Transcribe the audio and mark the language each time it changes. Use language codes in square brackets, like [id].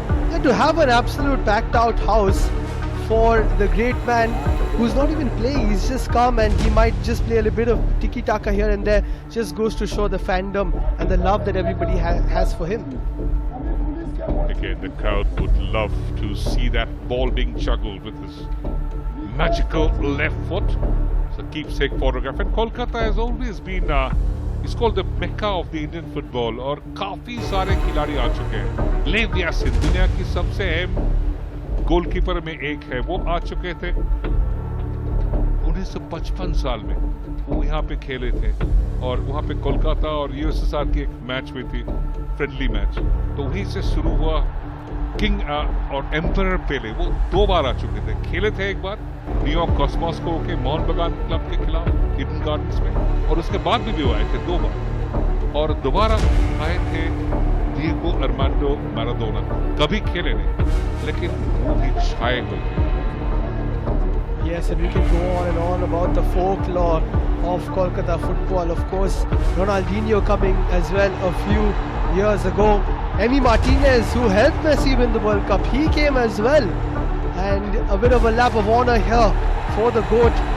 [en] Yeah, to have an absolute packed out house for the great man who's not even playing, he's just come and he might just play a little bit of tiki-taka here and there, just goes to show the fandom and the love that everybody has for him. Again, the crowd would love to see that ball being juggled with his magical left foot. It's a keepsake photograph. And Kolkata has always been, it's called the Mecca of the Indian football. [hi] और काफी सारे खिलाड़ी आ चुके हैं. लेव यासिन दुनिया की सबसे अहम गोलकीपर में एक है. वो आ चुके थे 1955 साल में. वो यहाँ पे खेले थे और वहाँ पे कोलकाता और यूएसएसआर की एक मैच हुई थी, फ्रेंडली मैच. तो वहीं से शुरू हुआ. किंग और एम्परर पेले वो 2 बार आ चुके थे. खेले थे एक बार न्यूयॉर्क कॉस्मोस को के मोहन बगान क्लब के खिलाफ ईडन गार्डन्स में, और उसके बाद भी वो आए थे 2 बार, और दोबारा आए थे डिएगो आर्मांडो मैराडोना. कभी खेले नहीं लेकिन वो भी छाए हुए. [en] Yes, and we can go on and on about the folklore of Kolkata football. Of course, Ronaldinho coming as well a few years ago. Emi Martinez, who helped Messi win the World Cup, he came as well. And a bit of a lap of honor here for the GOAT.